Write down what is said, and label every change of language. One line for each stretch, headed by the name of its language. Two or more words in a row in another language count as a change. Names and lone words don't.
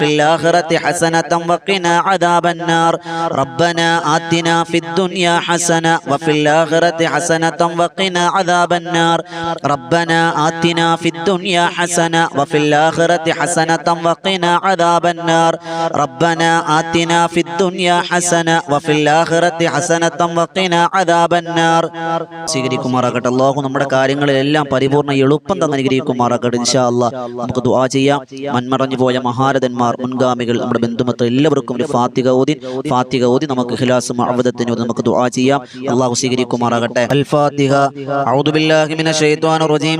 Arabic: الآخرة حسنة وقنا عذاب النار ربنا آتنا في الدنيا حسنة وفي الآخرة حسنة وقنا عذاب النار ربنا آتنا في الدنيا حسنة وفي الآخرة حسنة وقنا عذاب النار ربنا آتنا في الدنيا حسنة وفي الآخرة حسنة وقنا عذاب النار സ്വീകരിക്കുമാറാകട്ടെ.
Malayalam: അല്ലാഹു നമ്മുടെ കാര്യങ്ങളിലെല്ലാം പരിപൂർണ്ണ എളുപ്പം തന്നെ അനുഗ്രഹിക്കുമാറാകട്ടെ.
Arabic: إن شاء الله
Malayalam: നമുക്ക് ദുആ ചെയ്യാം. മൺമറഞ്ഞു പോയ മഹാരഥന്മാർ, മുൻഗാമികൾ, നമ്മുടെ ബന്ധുമക്കൾ എല്ലാവർക്കും ഒരു ഫാത്തിഹ ഓതി നമുക്ക് ഇഖ്ലാസും അഅ്വദത്തിനും നമുക്ക് ദുആ ചെയ്യാം. അല്ലാഹു സ്വീകരിക്കുമാറാകട്ടെ.
Arabic: الفاتحة. أعوذ بالله من الشيطان الرجيم.